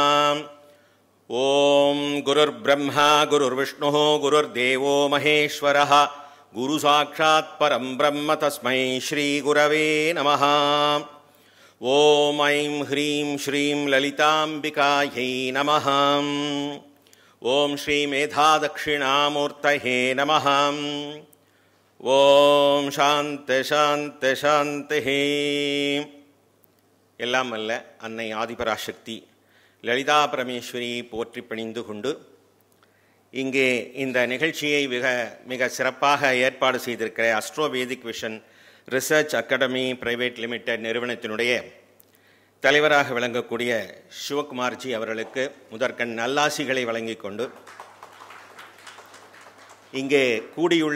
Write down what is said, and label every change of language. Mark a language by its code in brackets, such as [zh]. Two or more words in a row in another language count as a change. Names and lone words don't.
[sa] ॐ गुरुर्ब्रह्मा गुरुर्विष्णुः गुरुर्देवो महेश्वरः गुरुसाक्षात् परं ब्रह्म तस्मै श्रीगुरवे नमः। ॐ ऐं ह्रीं श्रीं ललिताम्बिकायै नमः। ॐ श्रीमेधादक्षिणामूर्तये नमः। ॐ शान्ति शान्ति शान्तिः। [ta] எல்லாம் அல்ல அன்னை ஆதிபராசக்தி லலிதா பரமேஸ்வரி போற்றி பணிந்து கொண்டு இங்கே இந்த நிகழ்ச்சியை மிக சிறப்பாக ஏற்பாடு செய்திருக்கிற அஸ்ட்ரோவேதிக் விஷன் ரிசர்ச் அகாடமி பிரைவேட் லிமிடெட் நிறுவனத்தினுடைய தலைவராக விளங்கக்கூடிய சிவகுமார்ஜி அவர்களுக்கு முதற்கண் நல்லாசிகளை வழங்கி கொண்டு இங்கே கூடியுள்ள